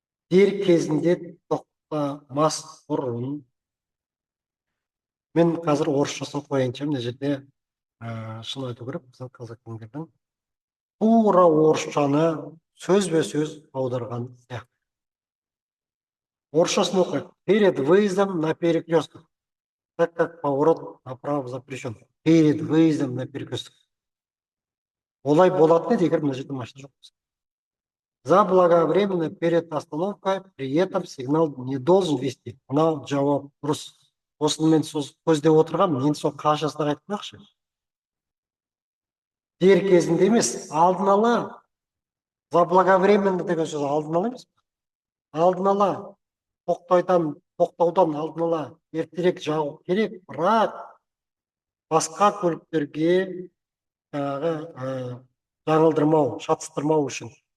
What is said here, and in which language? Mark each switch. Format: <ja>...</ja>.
<kk>Дер кезінде тоқтамас бұрын. Мен қазір орысшасын қояйыншы, мына жерде шын айту керек, біздің қазақтың тура орысшаны сөзбе-сөз аударған сияқты. Орысшасын оқайық.</kk> <ru>Перед выездом на перекресток, так как поворот направо запрещен. Перед выездом на перекресток.</ru> <kk>Олай болатын еді, егер мына жерде машина жоқ болса.</kk> <ru>Заблаговременно перед остановкой, при этом сигнал не должен вести.</ru> <kk>Мынау жауап дұрыс. Осыны мен көздеп отырғам, мен сол қашасына айтып қояқшы. Дер кезінде емес, алдын ала. Заблаговременно деген сөз алдын ала емес. Алдын ала тоқтаудан алдын ала ертерек жағу керек, бірақ басқа көліктерге жаңылдырмау, шатыстырмау үшін.</kk>